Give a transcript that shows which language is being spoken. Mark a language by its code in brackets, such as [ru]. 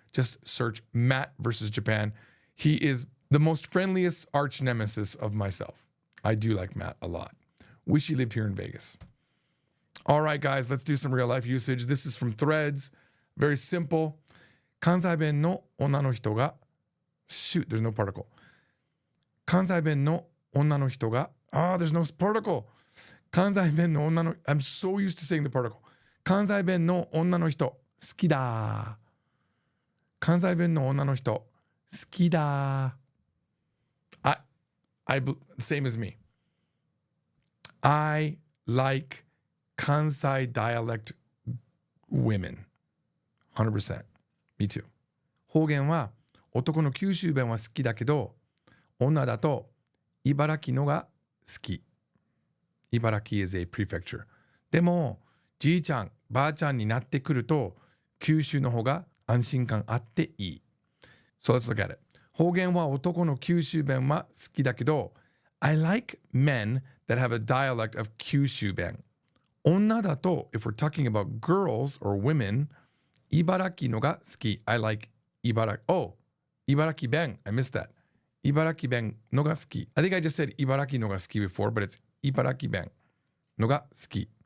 [en] Just search Matt versus Japan. He is the most friendliest arch nemesis of myself. I do like Matt a lot. Wish he lived here in Vegas. All right, guys, let's do some real life usage. This is from Threads. Very simple. [ja] 関西弁の女の人が [en] Shoot, there's no particle. [ja] 関西弁の女の人が [en] there's no particle. [ja] 関西弁の女の [en] I'm so used to saying the particle. [ja] 関西弁の女の人好きだ。関西弁の女の人好きだ。 [en] Same as me. I like Kansai dialect women. 100%. Me too. [ja] 方言は男の九州弁は好きだけど、女だと茨城のが好き。 [en] 茨城 is a prefecture. [ja] でも、じいちゃん、ばあちゃんになってくると、九州の方が安心感あっていい。 [en] So let's look at it. [ja] 方言は男の九州弁は好きだけど、 [en] I like men that have a dialect of 九州弁。 [ja] 女だと、 [en] if we're talking about girls or women, [ja] 茨城のが好き。 [en] I like [ja] 茨城弁。 [en] I missed that. [ja] 茨城弁のが好き。 [en] I think I just said [ja] 茨城のが好き [en] before, but it's [ja] 茨城弁のが好き。